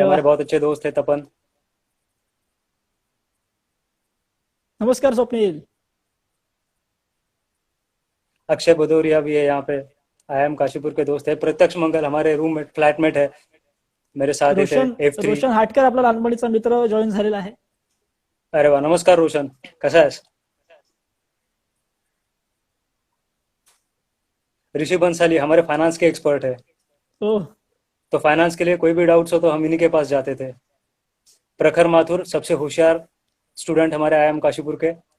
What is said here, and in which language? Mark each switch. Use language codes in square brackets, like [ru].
[hi] हमारे बहुत अच्छे दोस्त है तपन. नमस्कार स्वप्नील. अक्षय भदौरिया भी है यहाँ पे, IIM काशीपुर के दोस्त है. प्रत्यक्ष मंगल हमारे रूममेट फ्लैटमेट है, मेरे साथ ही थे. रोशन F3. [mr] रोशन हाटकर आपला लहानपणीचा मित्र जॉईन झालेला आहे. अरे वाह, नमस्कार रोशन, कसा आहेस? [hi] ऋषि बंसाली हमारे फाइनेंस के एक्सपर्ट है. ओह. तो फाइनेंस के लिए कोई भी डाउट्स हो तो हम इन्हीं के पास जाते थे. प्रखर माथुर सबसे होशियार स्टूडेंट हमारे IIM काशीपुर के.